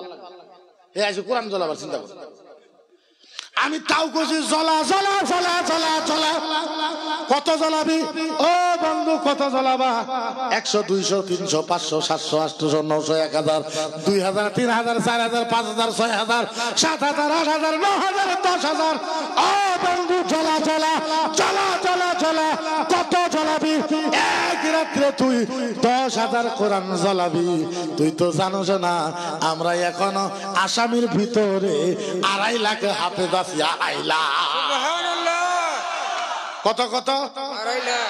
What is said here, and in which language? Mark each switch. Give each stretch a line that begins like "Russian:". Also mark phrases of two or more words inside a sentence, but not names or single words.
Bangla: এ আছে কোরআন জ্বলাবার চিন্তা করো। আমি তাও কইছি জ্বলা জ্বলা জ্বলা জ্বলা জ্বলা। কত জ্বলাবি ও বন্ধু, কত জ্বলাবা? 100 200 300 500 700 800 900 1000 2000 3000 4000 5000 6000 7000 8000 9000 10000। ও বন্ধু জ্বলা জ্বলা জ্বলা জ্বলা জ্বলা। কত জ্বলাবি? এক রাত্রে তুই 10,000 কোরআন জ্বলাবি। তুই তো জানোস না আমরা এখনো আসামির ভিতরে 2.5 লাখ হাফেজ আছি। 2.5 লাখ। সুবহানাল্লাহ। কত কত? 2.5 লাখ।